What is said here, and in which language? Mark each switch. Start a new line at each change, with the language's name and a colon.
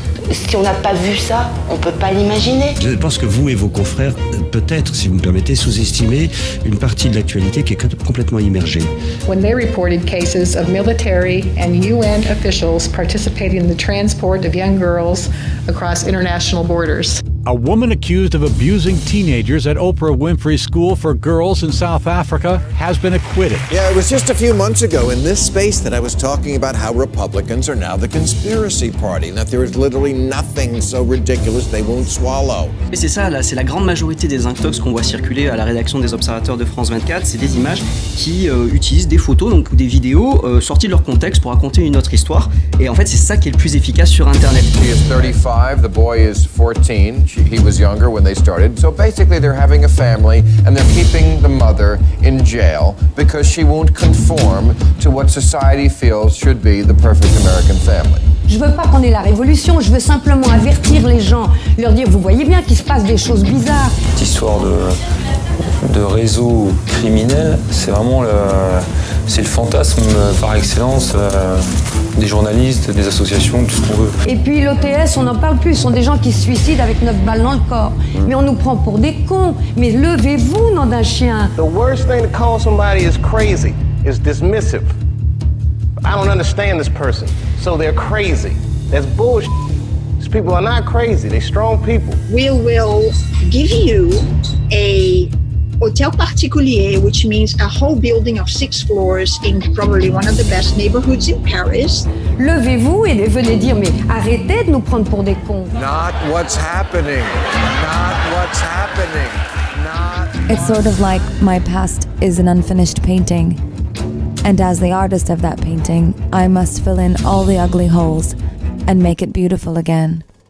French: Si on n'a pas vu ça, on ne peut pas l'imaginer. Je pense que vous et vos confrères, peut-être, si vous me permettez, sous-estimez une partie de l'actualité qui est complètement immergée.
English: When they reported cases of military and UN officials participating in the transport of young girls across international borders. A woman accused of abusing teenagers at Oprah Winfrey School for Girls in South Africa has been acquitted. Yeah, it was just a few months ago in this space that I was talking about how Republicans are now the conspiracy party, and that there is literally nothing so ridiculous they won't swallow.
French: Et c'est ça, là, c'est la grande majorité des intox qu'on voit circuler à la rédaction des Observateurs de France 24, c'est des images qui utilisent des photos donc, ou des vidéos sorties de leur contexte pour raconter une autre histoire. Et en fait, c'est ça qui est le plus efficace sur Internet.
English: She is 35, the boy is 14. He was younger when they started. So basically they're having a family and they're keeping the mother in jail because she won't conform to what society feels should be the perfect American family.
French: Je veux pas qu'on ait la révolution, je veux simplement avertir les gens, leur dire, vous voyez bien qu'il se passe des choses bizarres. Cette histoire de réseau criminel, c'est vraiment c'est le fantasme par excellence des journalistes, des associations, tout ce qu'on veut. Et puis l'OTS, on n'en parle plus, ce sont des gens qui se suicident avec 9 balles dans le corps. Mais on nous prend pour des cons. Mais levez-vous, nom d'un chien.
English: The worst thing to call somebody is crazy is dismissive. I don't understand this person, so they're crazy. That's bullshit. These people are not crazy, they're strong people. We will give you a hotel particulier, which means a whole building of 6 floors in probably one of the best neighborhoods in Paris.
French: Levez-vous et venez dire, mais arrêtez de nous prendre pour des cons.
English: Not what's happening. Not what's happening. Not... It's sort of like my past is an unfinished painting. And as the artist of that painting, I must fill in all the ugly holes and make it beautiful again.